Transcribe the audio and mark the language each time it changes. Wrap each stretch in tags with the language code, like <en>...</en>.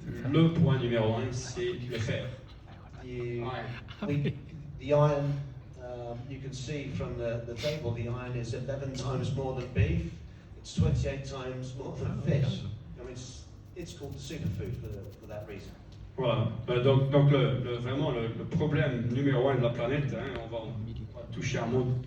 <fr>Le point numéro 1, c'est le fer.</fr> <en>The iron, you can see from the table, the iron is 11 times more than beef. It's 28 times more than fish. I mean, it's called the superfood for that reason.</en> <fr>Voilà, donc vraiment le problème numéro 1 de la planète, hein, on va toucher un mot</fr>